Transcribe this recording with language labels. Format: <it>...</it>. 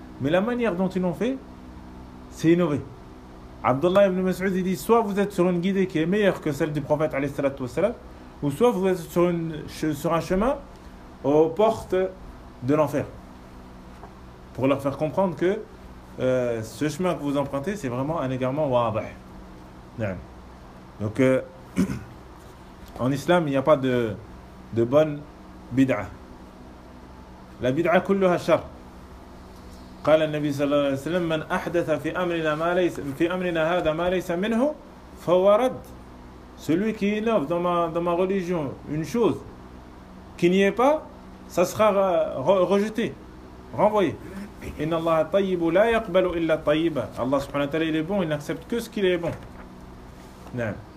<fr>Mais la manière dont ils l'ont fait, c'est innové. Abdullah ibn Mas'ud dit, soit vous êtes sur une guidée qui est meilleure que celle du prophète alayhi salatu wassalam, ou soit vous êtes sur un chemin aux portes de l'enfer. Pour leur faire comprendre que ce chemin que vous empruntez, c'est vraiment un égarement wadih. Donc, en islam, il n'y a pas de bonne bid'a.</fr> <ar>La bid'a kulluha shar. قال النبي صلى الله عليه وسلم من أحدث في أمرنا هذا ما ليس منه فهو رد.</ar> <fr>Celui qui innove dans ma religion une chose qui n'y est pas, ça sera rejeté, renvoyé.</fr> <ar>Inna Allah tayyibu la yaqbalu illa tayyiba.</ar> <fr>Allah subhanahu wa ta'ala, il est bon, il n'accepte que ce qu'il est bon. Naam.</fr>